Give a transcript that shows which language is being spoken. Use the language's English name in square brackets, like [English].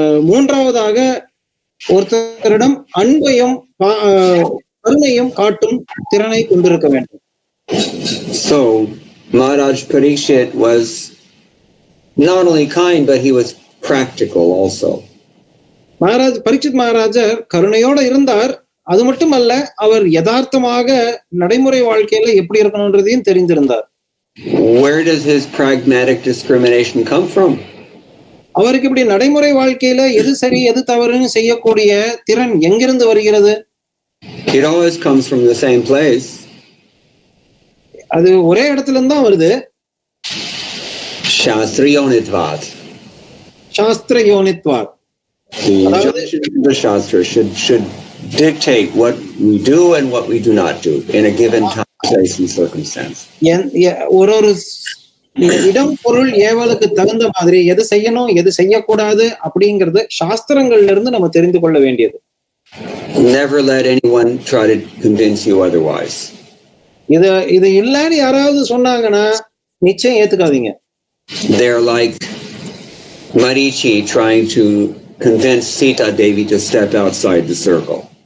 [Tamil] மூன்றாவதாக ஒருத்தரிடம் அன்பையும் கருணையும் காட்டும் திறனை கொண்டிருக்க வேண்டும். [English] So Maharaj Parikshit was not only kind, but he was practical also. [Tamil] Parikshit மகாராஜர் கருணையோட இருந்தார். அது மட்டுமல்ல, அவர் யதார்த்தமாக நடைமுறை வாழ்க்கையில எப்படி இருக்கணும்ன்றதையும் தெரிந்திருந்தார். [English] Where does his pragmatic discrimination come from? [Tamil] அவருக்கு இப்படி நடைமுறை வாழ்க்கையில எது சரி எது தவறுன்னு செய்யக்கூடிய திறன் எங்கிருந்து வருகிறது? [English] It always comes from the same place. [Tamil] அது ஒரே இடத்துல இருந்து தான் வருது. [Sanskrit] Shastriyonitvat. Shastriyonitvat. [English] The Shastra should dictate what we do and what we do not do in a given time, place, and circumstance. [Tamil] ஒரு இடம் பொருள் ஏவலுக்கு தகுந்த மாதிரி எது செய்யணும் எது செய்யக்கூடாது அப்படிங்கிறது சாஸ்திரங்கள்ல இருந்து நம்ம தெரிந்து கொள்ள வேண்டியது. [English] Never let anyone try to convince you otherwise. [Tamil] இது இல்லன்னு யாராவது சொன்னாங்கன்னா நிச்சயம் ஏத்துக்காதீங்க. [English] They're like Marichi trying to convince Sita Devi to step outside the circle.